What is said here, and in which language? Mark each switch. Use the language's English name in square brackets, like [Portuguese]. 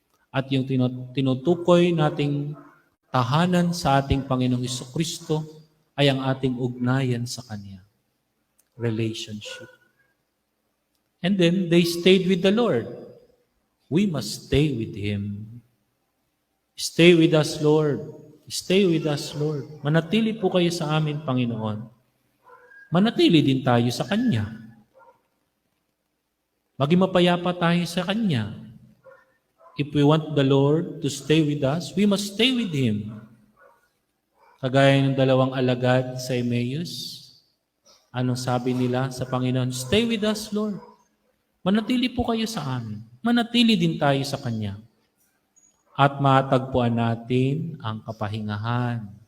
[Filipino] At yung tinutukoy nating tahanan sa ating Panginoong Jesucristo ay ang ating ugnayan sa Kanya. [English] Relationship. And then, they stayed with the Lord. We must stay with Him. Stay with us, Lord. Stay with us, [Filipino] Lord. Manatili po kayo sa amin, Panginoon. Manatili din tayo sa Kanya. Maging mapayapa tayo sa Kanya. [English] If we want the Lord to stay with us, we must stay with Him. [Filipino] Kagaya ng dalawang alagad sa Emmaus, anong sabi nila sa Panginoon? [English] Stay with us, [Filipino] Lord. Manatili po kayo sa amin. Manatili din tayo sa Kanya. At matagpuan natin ang kapahingahan.